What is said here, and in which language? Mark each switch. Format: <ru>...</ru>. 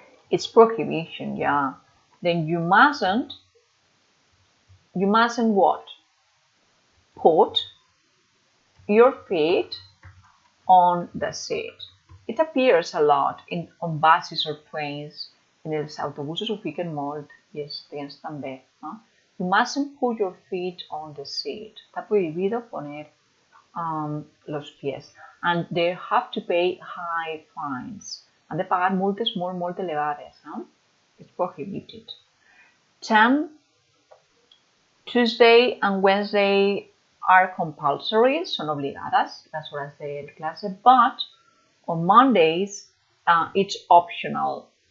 <en>It's prohibition, yeah. Then you mustn't what? Put your feet on the seat. It appears a lot on buses or trains.</en> <ca>En els autobusos ho fiquen molt i els trens també.</ca> <en>You mustn't put your feet on the seat.</en> <es>Está prohibido poner los pies.</es> <en>And they have to pay high fines.</en> <ca>Han de pagar multes molt elevades.</ca> <en>It's prohibited.</en> <ca>10.</ca> <en>Tuesday and Wednesday are compulsory,</en> <es>son obligadas las horas de clase,</es> <en>but on Mondays it's optional.</en>